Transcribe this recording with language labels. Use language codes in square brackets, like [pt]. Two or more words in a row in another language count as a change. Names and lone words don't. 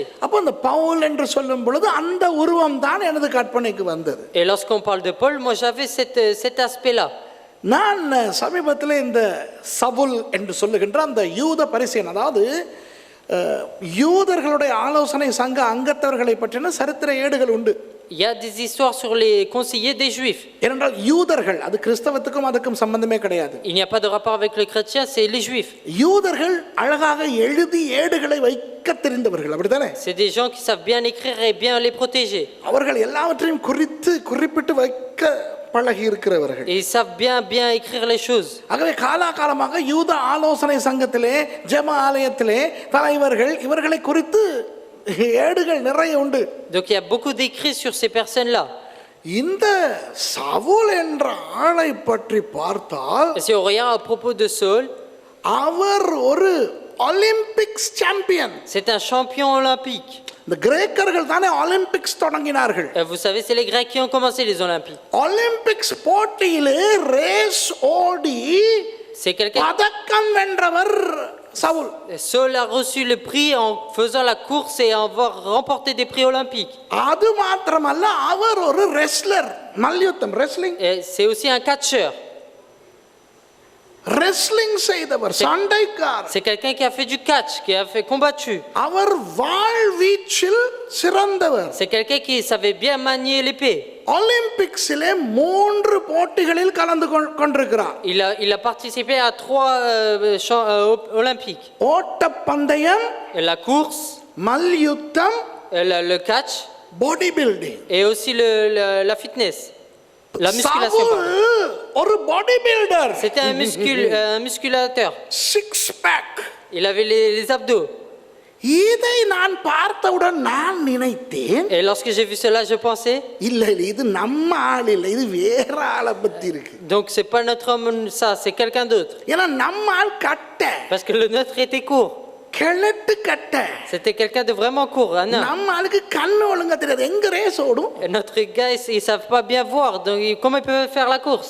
[ta] அப்போ அந்த பவுல் என்று சொல்லும் பொழுது அந்த உருவம் தான் எனது கற்பனைக்கு வந்தது. [fr] Et lorsqu'on parle de Paul, moi j'avais cet aspect-là. [ta] நான் சமீபத்தில் இந்த சவுல் என்று சொல்லுகின்ற அந்த யூத பரிசேயன், அதாவது யூதர்களுடைய ஆலோசனை சங்க அங்கத்தவர்களை பற்றின சரித்திர ஏடுகள் உண்டு. [fr] Il y a des histoires sur les conseillers des Juifs. [ta] ஏனென்றால் யூதர்கள், அது கிறிஸ்தவத்துக்கும் அதுக்கும் சம்பந்தமே கிடையாது. [fr] Il n'y a pas de rapport avec les chrétiens, c'est les Juifs. [ta] யூதர்கள் அழகாக எழுதி ஏடுகளை வைக்க தெரிந்தவர்கள், அப்படித்தானே? [fr] C'est des gens qui savent bien écrire et bien les protéger. [ta] அவர்கள் எல்லாவற்றையும் குறிப்பிட்டு வைக்க பழகி இருக்கிறவர்கள். [fr] Et ils savent bien écrire les choses. [ta] ஆகவே காலாகாலமாக யூத ஆலோசனை சங்கத்திலே, ஜெப ஆலயத்திலே தலைவர்கள் இவர்களை குறித்து ஏடுகள் நிறைய உண்டு. [fr] Donc il y a beaucoup d'écrits sur ces personnes-là. [ta] இந்த சவுல் என்ற ஆளை பற்றி பார்த்தால், [fr] Et si on regarde à propos de Saul, [ta] அவர் ஒரு [en] Olympics champion. [fr] c'est un champion olympique. [ta] இந்த கிரேக்கர்கள் தானே ஒலிம்பிக்ஸ் தொடங்கினார்கள். [fr] Et vous savez, c'est les Grecs qui ont commencé les Olympiques. [ta] ஒலிம்பிக்ஸ் போட்டியிலே ரேஸ் ஓடி [fr] C'est quelqu'un. [ta] பதக்கம் வென்றவர் சவுல். [fr] Saul a reçu le prix en faisant la course et en avoir remporté des prix olympiques. [ta] அது மாத்திரமல்ல, அவர் ஒரு ரெஸ்லர், மல்யுத்தம், ரெஸ்லிங். [fr] Et c'est aussi un catcheur. [ta] ரெஸ்லிங் செய்தவர், சண்டைக்காரர். [fr] C'est quelqu'un qui a fait du catch, qui a fait combattu. [ta] அவர் வாழ்வீச்சில் சிறந்தவர். [fr] C'est quelqu'un qui savait bien manier l'épée. [ta] ஒலிம்பிக்ஸிலே 3 போட்டிகளில் கலந்து கொண்டிருக்கிறார். [fr] Il a participé à 3 olympiques. [ta] ஓட்டப்பந்தயம், [fr] La course, [ta] மல்யுத்தம், [fr] le catch, [en] body building. [fr] et aussi la fitness, la musculation. [ta] சவுல் ஒரு [en] body builder. [fr] C'était un musculateur. [en] 6 pack. [fr] Il avait les abdos. [ta] இதை நான் பார்த்தவுடன் நான் நினைத்தேன், [fr] Et lorsque j'ai vu cela, je pensais, [ta] இல்ல இது நம்ம ஆள் இல்லை, இது வேற ஆளை பத்தி இருக்கு. [fr] donc c'est pas notre homme, ça, c'est quelqu'un d'autre. [ta] ஏன்னா நம்ம ஆள் கட்ட, [fr] Parce que le nôtre était court. [ta] கிழட்டு கட்ட. [fr] C'était quelqu'un de vraiment court, un homme. [ta] நம்ம ஆளுக்கு கண்ணு ஒழுங்கா தெரியாது, எங்க ரேஸ் ஓடும். [fr] Et notre gars, ils savent pas bien voir, donc comment ils peuvent faire la course?